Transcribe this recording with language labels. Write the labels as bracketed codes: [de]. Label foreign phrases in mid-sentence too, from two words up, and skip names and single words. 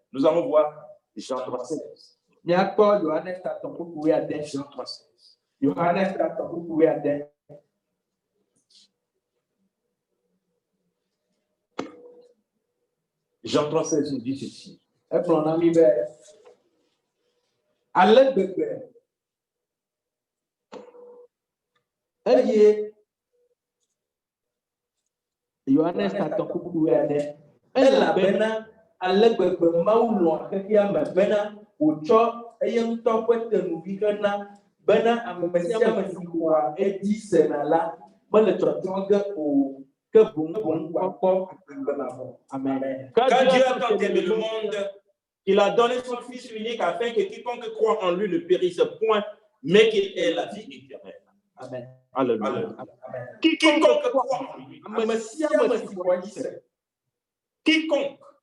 [fr] Nous allons voir Jean 3,16. Jean 3,16. Jean 3,16 nous dit ceci. [ee] Yohanes elabena ale gbegbe mawu lɔ xexea me bena wòtsɔ eye ŋutɔ ƒe tenuvi hena bena ame sia ame si xɔa edzi sena la mele tsɔtsɔ ge o ke boŋ wòakpɔ agbe mavɔ. [fr] Amen. Quand Dieu a tant aimé le monde, il a donné son Fils unique afin que quiconque croit en lui ne périsse point, mais qu'il ait la vie éternelle. Amen. Alléluia. Quiconque croit en lui. Quiconque.